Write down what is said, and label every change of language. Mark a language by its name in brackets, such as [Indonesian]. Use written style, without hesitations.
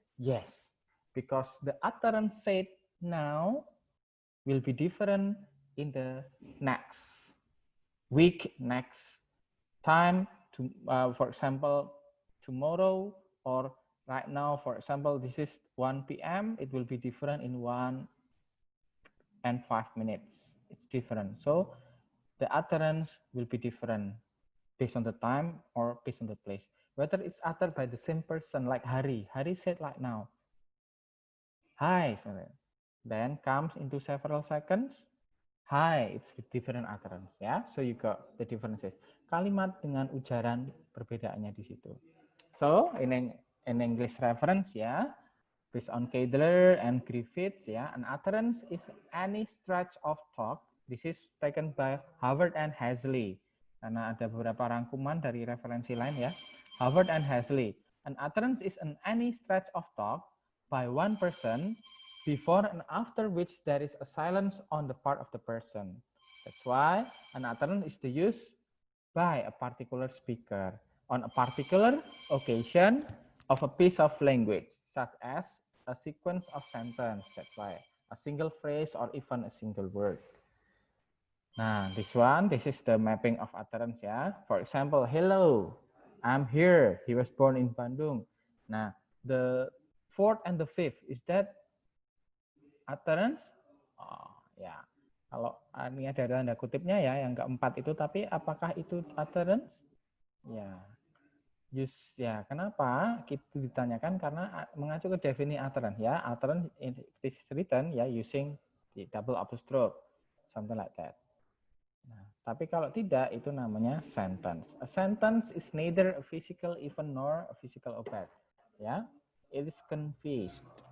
[English] Yes, because the utterance said now will be different in the next week, next time, for example, tomorrow, or right now, for example, this is 1 p.m., it will be different in 1 and 5 minutes. It's different. So the utterance will be different based on the time or based on the place. Whether it's uttered by the same person, like Hari. Hari said like now, hi. Then comes into several seconds, hi. It's with different utterance, ya. So you got the differences. [Indonesian] Kalimat dengan ujaran perbedaannya di situ. [English] So in English reference, ya, based on Cadler and Griffiths, ya, an utterance is any stretch of talk. This is taken by Howard and Hazley. [Indonesian] Karena ada beberapa rangkuman dari referensi lain, ya. [English] Howard and Hazley. An utterance is any stretch of talk by one person before and after which there is a silence on the part of the person. That's why an utterance is to use by a particular speaker on a particular occasion of a piece of language, such as a sequence of sentence. That's why a single phrase or even a single word. Nah, this is the mapping of utterance, ya. For example, hello, I'm here. He was born in Bandung. Nah, the fourth and the fifth, is that utterance? Oh, ya. [Indonesian] Kalau ini ada tanda kutipnya, ya, yang keempat itu, tapi apakah itu utterance? Ya. Ya, kenapa itu ditanyakan? Karena mengacu ke definisi utterance, ya. [English] Utterance is written, ya, using the double apostrophe, something like that. Nah, tapi kalau tidak, itu namanya sentence. A sentence is neither a physical event nor a physical object. Ya, it is confused.